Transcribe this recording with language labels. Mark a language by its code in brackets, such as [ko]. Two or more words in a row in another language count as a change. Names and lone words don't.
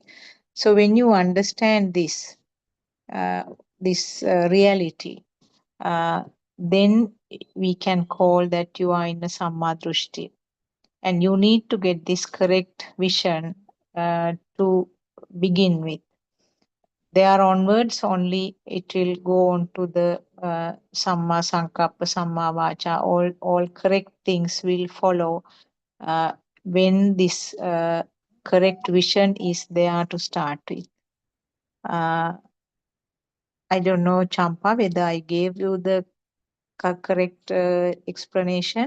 [en] So when you understand this, reality, then we can call that you are in a [pi] samma drushti. [en] And you need to get this correct vision to begin with. There onwards only it will go on to the [pi] samma sankappa, samma vacha, [en] all correct things will follow when this correct vision is there to start with. I don't know, Champa, whether I gave you the correct explanation.